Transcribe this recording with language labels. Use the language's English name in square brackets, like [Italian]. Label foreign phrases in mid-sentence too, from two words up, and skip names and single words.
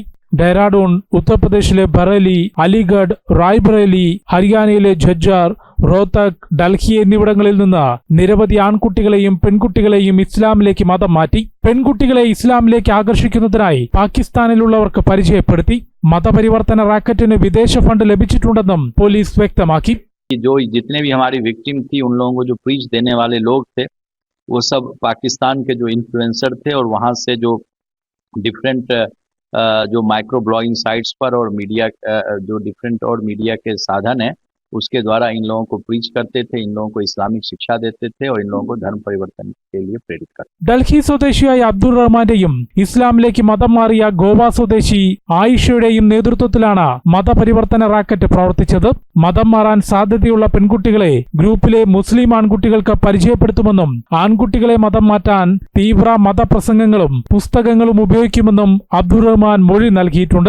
[Malayalam] ഡെഹ്റാഡൂൺ, ഉത്തർപ്രദേശിലെ ബറേലി, അലിഗഡ്, റായ്ബറേലി, ഹരിയാനയിലെ ഝജ്ജാർ, റോഹ്തക്, ഡൽഹി എന്നിവിടങ്ങളിൽ നിന്ന് നിരവധി ആൺകുട്ടികളെയും പെൺകുട്ടികളെയും ഇസ്ലാമിലേക്ക് മതം മാറ്റി. പെൺകുട്ടികളെ ഇസ്ലാമിലേക്ക് ആകർഷിക്കുന്നതിനായി പാകിസ്ഥാനിലുള്ളവർക്ക് പരിചയപ്പെടുത്തി. മതപരിവർത്തന റാക്കറ്റിന് വിദേശ ഫണ്ട് ലഭിച്ചിട്ടുണ്ടെന്നും പോലീസ് വ്യക്തമാക്കി. [Hindi] जो जितने भी हमारी विक्टिम थी उन लोगों को जो प्रीच देने वाले लोग थे वो सब पाकिस्तान के जो इन्फ्लुएंसर थे और वहां से जो डिफरेंट जो [English] micro blogging sites [Hindi] पर और मीडिया जो डिफरेंट और मीडिया के साधन है उसके द्वारा इन लोगों को प्रीच करते थे, इन लोगों को इस्लामिक शिक्षा देते थे और इन लोगों को धर्म परिवर्तन के लिए प्रेरित करते. [Malayalam] ഡൽഹി സ്വദേശിയായ അബ്ദുൾ റഹ്മാന്റെയും ഇസ്ലാമിലേക്ക് മതം മാറിയ ഗോവ സ്വദേശി ആയിഷയുടെയും നേതൃത്വത്തിലാണ് മതപരിവർത്തന റാക്കറ്റ് പ്രവർത്തിച്ചത്. മതം മാറാൻ സാധ്യതയുള്ള പെൺകുട്ടികളെ ഗ്രൂപ്പിലെ മുസ്ലിം ആൺകുട്ടികൾക്ക് പരിചയപ്പെടുത്തുമെന്നും ആൺകുട്ടികളെ മതം മാറ്റാൻ തീവ്ര മതപ്രസംഗങ്ങളും പുസ്തകങ്ങളും ഉപയോഗിക്കുമെന്നും അബ്ദുൾ റഹ്മാൻ മൊഴി നൽകിയിട്ടുണ്ട്.